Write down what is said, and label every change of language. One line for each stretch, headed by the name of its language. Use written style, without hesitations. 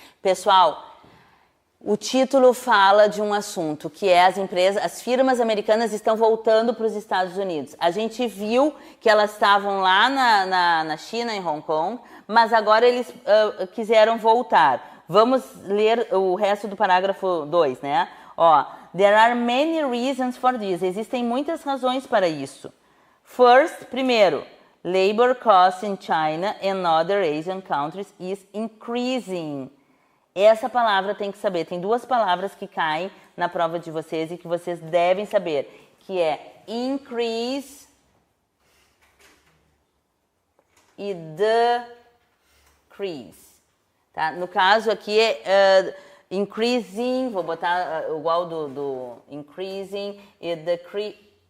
Portuguese: Pessoal, o título fala de um assunto, que é as firmas americanas estão voltando para os Estados Unidos. A gente viu que elas estavam lá na China, em Hong Kong, mas agora eles quiseram voltar. Vamos ler o resto do parágrafo 2, né?
English: There are many reasons for this.
Portuguese: Existem muitas razões para isso.
English: First, primeiro, labor costs in China and other Asian countries is increasing.
Portuguese: Essa palavra tem que saber. Tem 2 palavras que caem na prova de vocês e que vocês devem saber, que é increase e decrease. Tá? No caso aqui é increasing, vou botar igual do increasing e decrease.